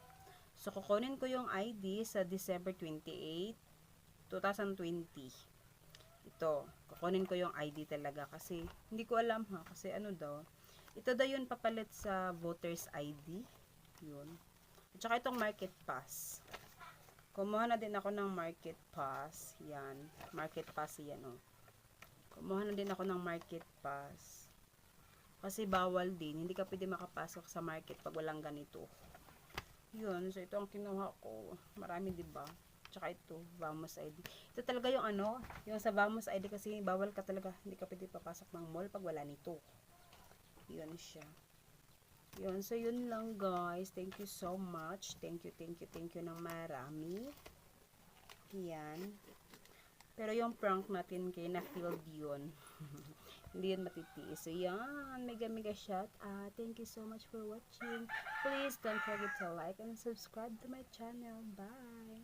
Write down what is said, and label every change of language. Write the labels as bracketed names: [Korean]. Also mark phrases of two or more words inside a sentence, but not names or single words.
[Filipino] So kukunin ko yung ID sa December 28, 2020. Ito, kukunin ko yung ID talaga kasi hindi ko alam ha, kasi ano daw. Ito daw yun papalit sa voters ID. Yun. At saka itong [English] market pass. [Filipino] Kumuha na din ako ng [English] market pass. [Filipino] Yan. [English] Market pass [Filipino] yan, oh. Kumuha na din ako ng [English] market pass. [Filipino] Kasi bawal din. Hindi ka pwede makapasok sa market pag walang ganito. Yun. So, ito ang kinuha ko. Marami, diba? Tsaka ito, Vamos ID. Ito talaga yung ano, yung sa Vamos ID kasi bawal ka talaga. Hindi ka pwede papasok ng mall pag wala nito. Yun siya. Yun. So, yun lang guys. [English] Thank you so much. Thank you ng marami. [Filipino] Yan. Pero yung prank natin kay na-filled yun. Hindi yun matitiis. So, yan. [English] Mega shout out. Thank you so much for watching. Please don't forget to like and subscribe to my channel. Bye!